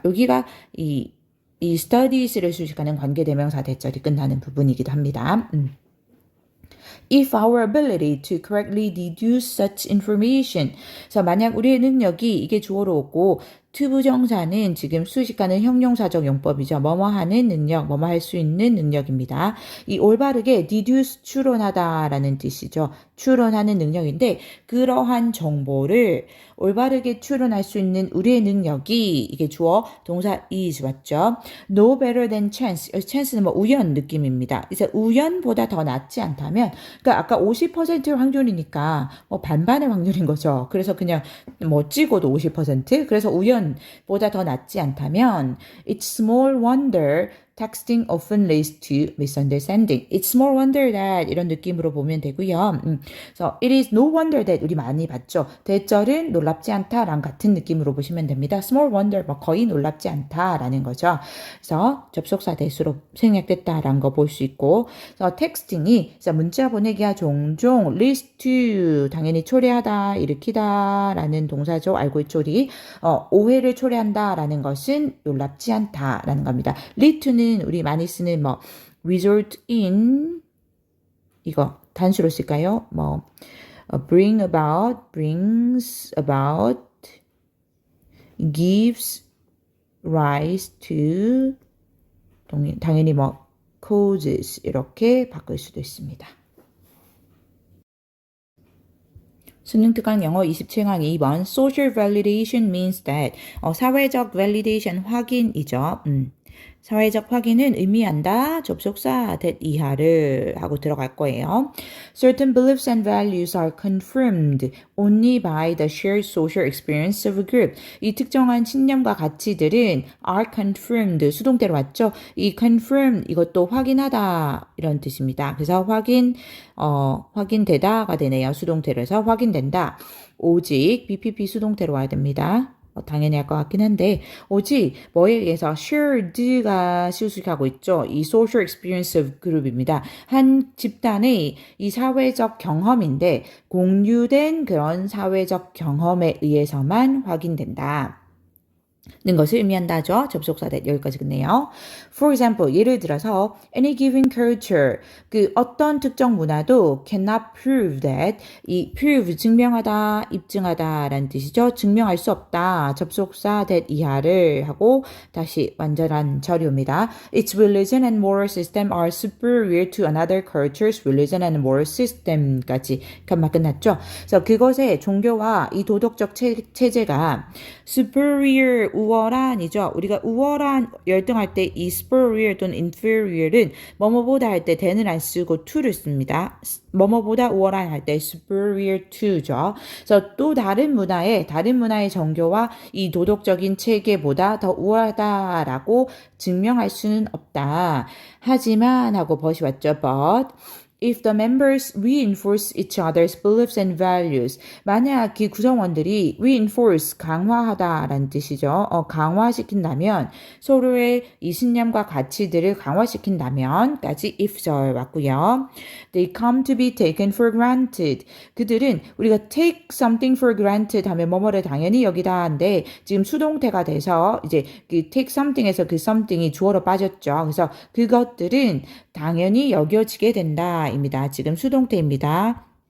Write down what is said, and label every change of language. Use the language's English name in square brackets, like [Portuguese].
[Korean] 여기가 이 studies를 수식하는 관계대명사 대절이 끝나는 부분이기도 합니다. [English] If our ability to correctly deduce such information. [Korean] 그래서 만약 우리의 능력이 이게 주어로 오고 투부정사는 지금 수식하는 형용사적 용법이죠. 뭐뭐하는 능력, 뭐뭐 할 수 있는 능력입니다. 이 올바르게 deduce, 추론하다라는 뜻이죠. 추론하는 능력인데 그러한 정보를 올바르게 추론할 수 있는 우리의 능력이 이게 주어 동사 is 맞죠? [English] No better than chance. [Korean] chance는 우연 느낌입니다. 그래서 우연보다 더 낫지 않다면 그러니까 아까 50% 확률이니까 반반의 확률인 거죠. 그래서 그냥 찍어도 50%. 그래서 우연보다 더 낫지 않다면 [English] it's small wonder texting often leads to misunderstanding. It's small wonder that [Korean] 이런 느낌으로 보면 되고요. 그래서 [English] it is no wonder that [Korean] 우리 많이 봤죠. 대절은 놀랍지 않다랑 같은 느낌으로 보시면 됩니다. [English] small wonder [Korean] 거의 놀랍지 않다라는 거죠. 그래서 접속사 대수로 생략됐다라는 거 볼 수 있고, 그래서 texting이 문자 보내기가 종종 [English] leads to [Korean] 당연히 초래하다, 일으키다라는 동사죠. 알고의 초리. 오해를 초래한다라는 것은 놀랍지 않다라는 겁니다. [English] lead to [Korean] 는 우리 많이 쓰는 [English] result in [Korean] 이거 단수로 쓸까요? [English] bring about, brings about, gives rise to [Korean] 당연히 [English] causes [Korean] 이렇게 바꿀 수도 있습니다. 수능 특강 영어 27강 2번 [English] Social validation means that [Korean] 사회적 validation 확인이죠. 사회적 확인은 의미한다. 접속사 that 이하를 하고 들어갈 거예요. [English] Certain beliefs and values are confirmed only by the shared social experience of a group. [Korean] 이 특정한 신념과 가치들은 are confirmed 수동태로 왔죠. 이 confirm 이것도 확인하다 이런 뜻입니다. 그래서 확인되다가 되네요. 수동태로 해서 확인된다. 오직 BPP 수동태로 와야 됩니다. 당연히 할 것 같긴 한데 오직 뭐에 의해서 shared가 수식하고 있죠. 이 social experience of group입니다. 한 집단의 이 사회적 경험인데 공유된 그런 사회적 경험에 의해서만 확인된다. 는 것을 의미한다죠. 접속사 that 여기까지 끝내요. [English] For example, [Korean] 예를 들어서 [English] any given culture, [Korean] 그 어떤 특정 문화도 [English] cannot prove that, [Korean] 이 prove 증명하다, 입증하다 라는 뜻이죠. 증명할 수 없다. 접속사 that 이하를 하고 다시 완전한 처리입니다. [English] Its religion and moral system are superior to another culture's religion and moral system까지 [Korean] 말 끝났죠. 그래서 그것의 종교와 이 도덕적 체제가 superior 우월한이죠. 우리가 우월한 열등할 때 이 superior 또는 inferior은 뭐뭐보다 할 때 than을 안 쓰고 to를 씁니다. 뭐뭐보다 우월한 할 때 superior to죠. 그래서 또 다른 문화의 종교와 이 도덕적인 체계보다 더 우월하다라고 증명할 수는 없다. 하지만 하고 벗이 왔죠. [English] But if the members reinforce each other's beliefs and values, [Korean] 만약 그 구성원들이 [English] reinforce, [Korean] 강화하다라는 뜻이죠. 강화시킨다면, 서로의 이 신념과 가치들을 강화시킨다면까지 if절 왔고요. [English] They come to be taken for granted. [Korean] 그들은 우리가 [English] take something for granted [Korean] 하면 뭐뭐를 당연히 여기다 한데 지금 수동태가 돼서 이제 그 take something에서 그 something이 주어로 빠졌죠. 그래서 그것들은 당연히 여겨지게 된다. 입니다. 지금 수동태입니다.